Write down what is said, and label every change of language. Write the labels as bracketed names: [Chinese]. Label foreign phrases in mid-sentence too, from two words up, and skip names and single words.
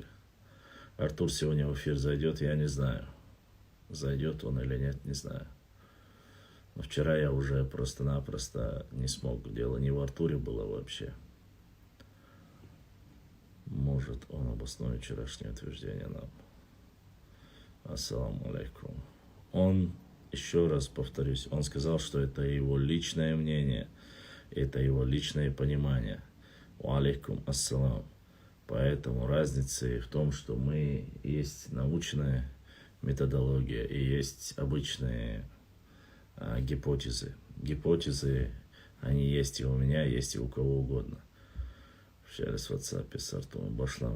[Russian] Артур сегодня в эфир зайдет, я не знаю. Зайдет он или нет, не знаю. Но вчера я уже просто-напросто не смог. Дело не в Артуре было вообще. Может, он обоснует вчерашнее утверждение нам. [Arabic] السلام عليكم. [Russian] Он еще раз повторюсь, он сказал, что это его личное мнение, это его личное понимание. [Arabic] عليكم السلام. [Russian] Поэтому разница и в том, что мы есть научная методология и есть обычные гипотезы. Гипотезы, они есть и у меня, есть и у кого угодно. Общались в WhatsApp с Артуром Башлам.